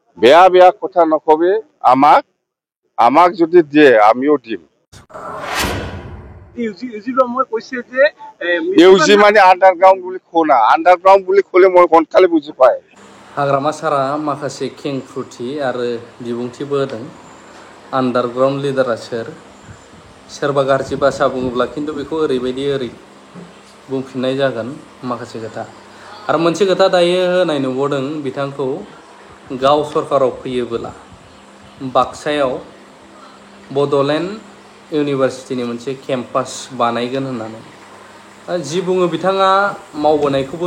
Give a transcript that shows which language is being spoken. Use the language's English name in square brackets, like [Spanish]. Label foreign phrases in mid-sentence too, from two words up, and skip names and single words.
[Assamese] বেয়া বেয়া কথা নকবি আমাক আমাক যদি দিয়ে আমিও দিম ইউজি মানে আন্ডারগ্রাউন্ড বুলি খোনা আন্ডারগ্রাউন্ড বুলি খোলে মই কোনখালে বুজি পায় [Bodo] हाग्रामा सारा माखासे खेंफुरथि आरो बिबुंथिबो होदों आन्डारग्राउन्ड लिडारा सोरबा गाज्रि भाषा बुङोब्ला खिन्थु बेखौ ओरै बुंफिननाय जागोन माखासे खोथा आरो मोनसे खोथा दायो होनाय नुबावदों बिथांखौ गाव सरकाराव फैयोब्ला बाक्सायाव बड'लेण्ड इउनिभार्सिटिनि मोनसे केम्पास बानायगोन होननानै जि बुङो बिथाङा मावबोनायखौबो